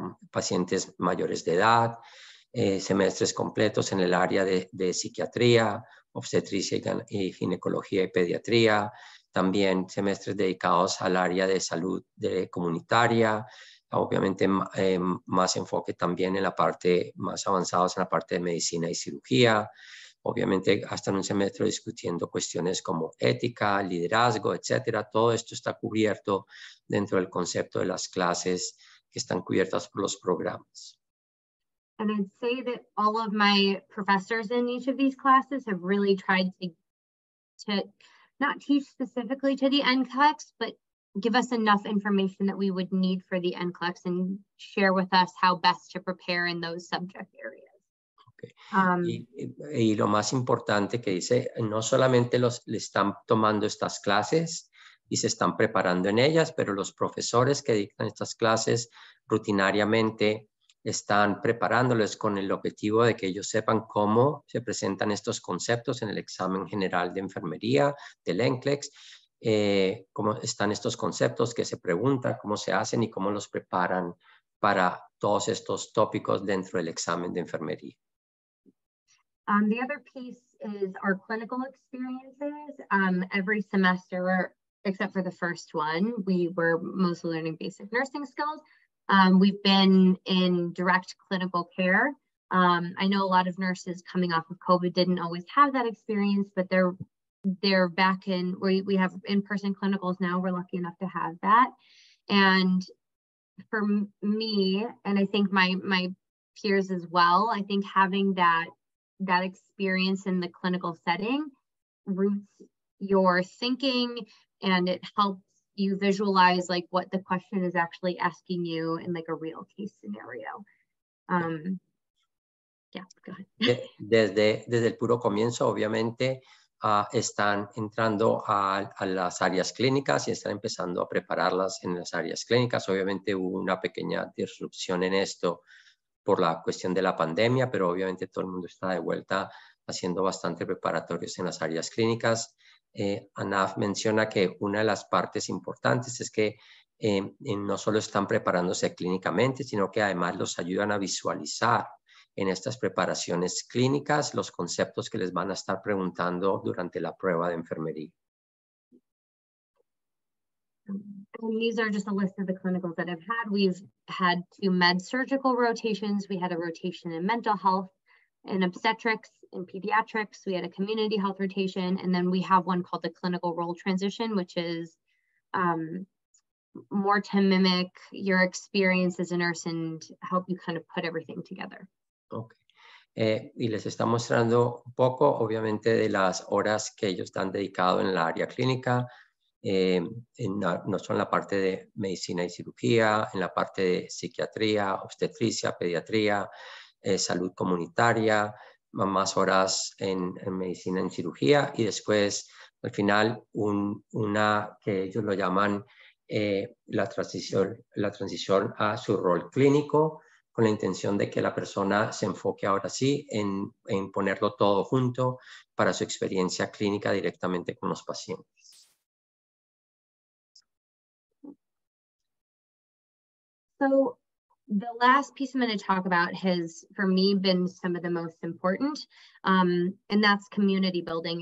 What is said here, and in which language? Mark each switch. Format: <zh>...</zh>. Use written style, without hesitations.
<es>pacientes mayores de edad, semestres completos en el área de psiquiatría, obstetricia y ginecología y pediatría, también semestres dedicados al área de salud comunitaria, obviamente más enfoque también en la parte más avanzados en la parte de medicina y cirugía, obviamente hasta en un semestre discutiendo cuestiones como ética, liderazgo, etcétera. Todo esto está cubierto dentro del concepto de las clases que están cubiertas por los programas.</es> <en>And I'd say that all of my professors in each of these classes have really tried to not teach specifically to the NCLEX, but give us enough information that we would need for the NCLEX and share with us how best to prepare in those subject areas. Okay.</en> <es>Y lo más importante que dice, no solamente le están tomando estas clases y se están preparando en ellas, pero los profesores que dictan estas clases rutinariamente están preparándoles con el objetivo de que ellos sepan cómo se presentan estos conceptos en el examen general de enfermería del NCLEX, cómo están estos conceptos que se preguntan, cómo se hacen y cómo los preparan para todos estos tópicos dentro del examen de enfermería.</es> <en>The other piece is our clinical experiences. Every semester except for the first one, we were mostly learning basic nursing skills. We've been in direct clinical care. I know a lot of nurses coming off of COVID didn't always have that experience, but they're back in, we have in-person clinicals now. We're lucky enough to have that. And for me, and I think my peers as well, I think having that experience in the clinical setting roots your thinking, and it helps you visualize like what the question is actually asking you in like a real case scenario. Yeah, go ahead.</en> <es>Desde el puro comienzo, obviamente, están entrando a las áreas clínicas y están empezando a prepararlas en las áreas clínicas. Obviamente hubo una pequeña disrupción en esto por la cuestión de la pandemia, pero obviamente todo el mundo está de vuelta haciendo bastante preparatorios en las áreas clínicas. Anaf menciona que una de las partes importantes es que no solo están preparándose clínicamente, sino que además los ayudan a visualizar en estas preparaciones clínicas los conceptos que les van a estar preguntando durante la prueba de enfermería.</es> <en>And these are just a list of the clinicals that I've had. We've had 2 med surgical rotations. We had a rotation in mental health, in obstetrics, in pediatrics. We had a community health rotation. And then we have one called the clinical role transition, which is more to mimic your experience as a nurse and help you kind of put everything together. Okay.</en> <es>Y les está mostrando un poco, obviamente, de las horas que ellos han dedicado en la área clínica, no solo en la parte de medicina y cirugía, en la parte de psiquiatría, obstetricia, pediatría, salud comunitaria, más horas en medicina y cirugía, y después, al final, una que ellos lo llaman la transición a su rol clínico, con la intención de que la persona se enfoque ahora sí en ponerlo todo junto para su experiencia clínica directamente con los pacientes.</es> <en>So the last piece I'm going to talk about has, for me, been some of the most important, and that's community building.</en>